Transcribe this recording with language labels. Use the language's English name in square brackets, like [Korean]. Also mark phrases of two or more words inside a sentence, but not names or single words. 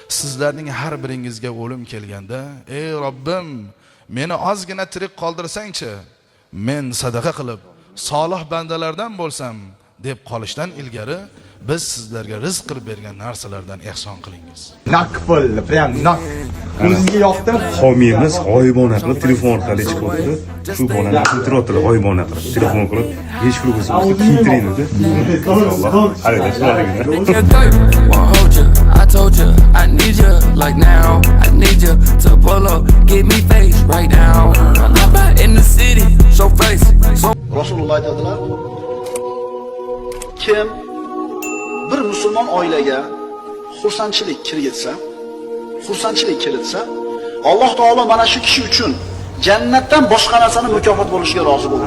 [Uzbek] Sizlarning har biringizga o'lim kelganda, ey Robbim, meni ozgina tirik qoldirsang-chi, men sadaqa qilib, solih bandalardan bo'lsam deb qolishdan ilgari biz sizlarga rizq qilib bergan narsalardan ehson qilingiz. Nak bo'ldi, prям nak. O'zingizga yoqdi. Homiyimiz g'oyibona qilib telefon orqali chiqibdi. Shu bolani kiyintirib g'oyibona qilib telefon qilib hech bir o'zimizni kiyintiring dedi. Inshaalloh. [English] I told you I need you like now. I need you to pull up, give me face right now. I'm out in the city, show face. [Uzbek] Rasululloh aytadilar, kim bir musulmon oilaga xursandchilik kiritsa, Alloh taolo mana shu kishi uchun jannatdan boshqa narsani mukofot bo'lishiga rozi bo'ladi.